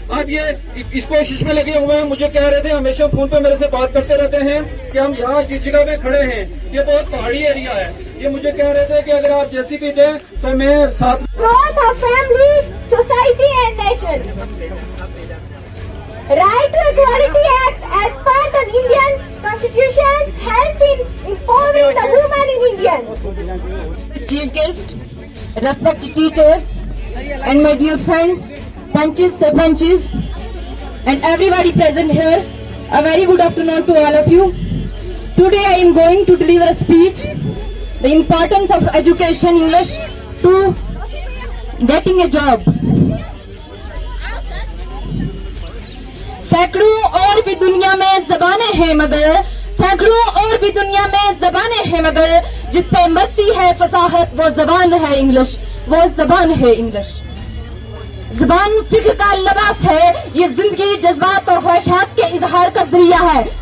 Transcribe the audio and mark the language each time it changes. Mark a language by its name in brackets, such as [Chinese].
[Hindi] अब ये इस कोशिश में लगे हुए हैं। मुझे कह रहे थे, हमेशा फोन पे मेरे से बात करते रहते हैं कि हम यहाँ जिस जगह पे खड़े हैं ये बहुत पहाड़ी एरिया है। ये मुझे कह रहे थे कि अगर आप जैसी भी दें तो मैं साथ [English] Family, society and nation. Right to Equality Act as per the Indian Constitution help in empowering the women in India. Chief guest, respected teachers, and my dear friends, panches, sarpanches, and everybody present here, a very good afternoon to all of you. Today I am going to deliver a speech, the importance of education English to getting a job. [Hindi] सैकड़ों और भी दुनिया में ज़बानें हैं मगर, सैकड़ों और भी दुनिया में ज़बानें हैं मगर, जिस पे मरती है फसाहत वो ज़बान है इंग्लिश, वो ज़बान है इंग्लिश। ज़बान फिक्र का लिबास है, ये जिंदगी जज्बात और ख्वाहिशात के इजहार का जरिया है।